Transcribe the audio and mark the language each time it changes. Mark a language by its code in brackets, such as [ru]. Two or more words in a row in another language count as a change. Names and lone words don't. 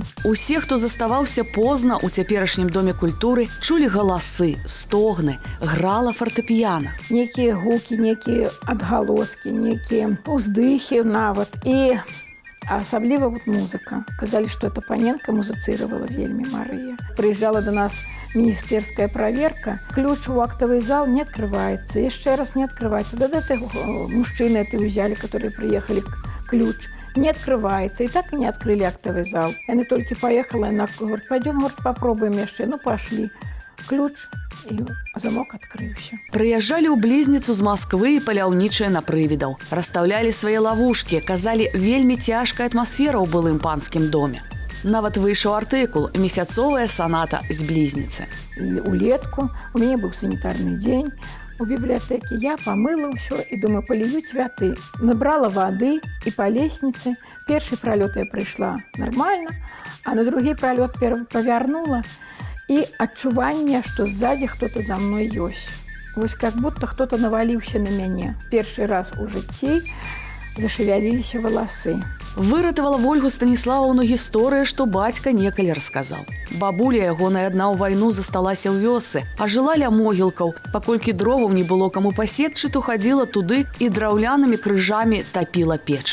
[be] Усе, хто заставаўся позна ў цяперашнім доме культуры, чулі галасы, стогны, грала фартэпіяна. Некія гукі, некія адгалоскі, некія уздыхі нават. І асабліва музыка. Казалі, што эта паненка музыцыравала вельмі, Марыя. [ru] Прыязджала до нас министерская проверка, ключ в актовый зал не открывается, еще раз не открывается. Да мужчины это взяли, которые приехали, ключ не открывается. И так и не открыли актовый зал. Она только поехала, она говорит, пойдем, говорит, попробуем еще. Пошли. Ключ, и замок открылся. [be] Прыязджалі ў блізніцу з Масквы і паляўнічыя на прывідаў. Расстаўлялі свае лавушкі, казалі, вельмі цяжкая атмасфера ў былым панскім доме. Нават выйшаў артыкул «Месяцовая соната з блізніцы». [ru] Улетку у меня был санитарный день у библиотеки. Я помыла все и думаю, полью цветы. Набрала воды и по лестнице. Первый пролет я пришла нормально, а на другой пролет повернула. И отчувание, что сзади кто-то за мной есть. Вот как будто кто-то навалился на меня. Первый раз [be] у жыцці зашевяліліся валасы. Выратавала Вольгу Станіславаўну гісторыя, што бацька некалі расказаў. Бабуля ягоная адна ў вайну засталася ў вёсцы, а жыла ля могілкаў. Паколькі дроваў не было каму пасекчы, то хадзіла туды і драўлянымі крыжамі тапіла печ.